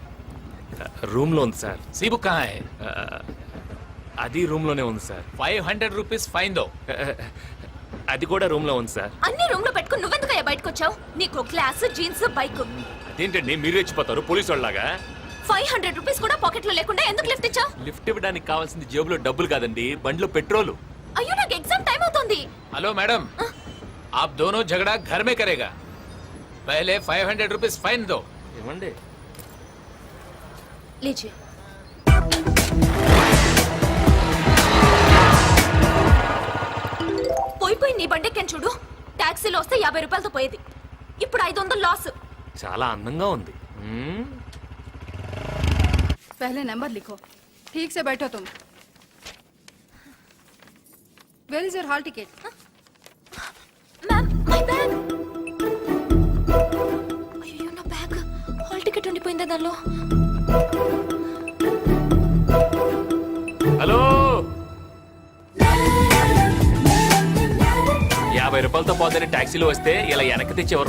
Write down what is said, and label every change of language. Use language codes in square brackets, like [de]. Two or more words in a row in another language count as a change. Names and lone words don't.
[te] రూమ్ లో ఉంది సార్. [hi] सी बुक कहाँ है? [te] అది రూమ్ లోనే ఉంది సార్. [hi] 500 [en] rupees fine [hi] दो. [te] అది కూడా రూమ్ లో ఉంది సార్. అన్ని రూమ్ లో పెట్టుకుని నువ్వెందుకయ్యా బయటకు వచ్చావు? నీకు [en] class, jeans, bike. [te] అదేంటండి మీరు రెచ్చిపోతారు పోలీసు వాళ్ళలాగా? 500 రూపీస్ కూడా పాకెట్ లో లేకుండా ఎందుకు లిఫ్ట్ ఇచ్చావు? లిఫ్ట్ ఇవ్వడానికి కావాల్సింది జేబులో డబ్బులు కాదండి, బండిలో పెట్రోలు. అయ్యో, నాకు [en] exam time [te] అవుతుంది. [en] hello madam, [hi] आप दोनों झगड़ा घर में करेगा. पहले 500 [en] rupees fine [hi] दो. [te] ఏమండి? लीजिए. పోయి నీ బండెక్కని చూడు. టాక్సీలో వస్తే 50 రూపాయలతో పోయేది, ఇప్పుడు 500 లాస్. చాలా అందంగా ఉంది. [hi] पहले नंबर लिखो. ठीक से बैठो तुम. [en] Where is your hall ticket? मैम, my bag. [te] అయ్యో, నా బ్యాగ్. [en] hall ticket [te] ఉండిపోయిందా దానిలో? హలో, 50 రూపాయలతో పోతే టాక్సీలో వస్తే ఇలా వెనక్కి తెచ్చేవారు.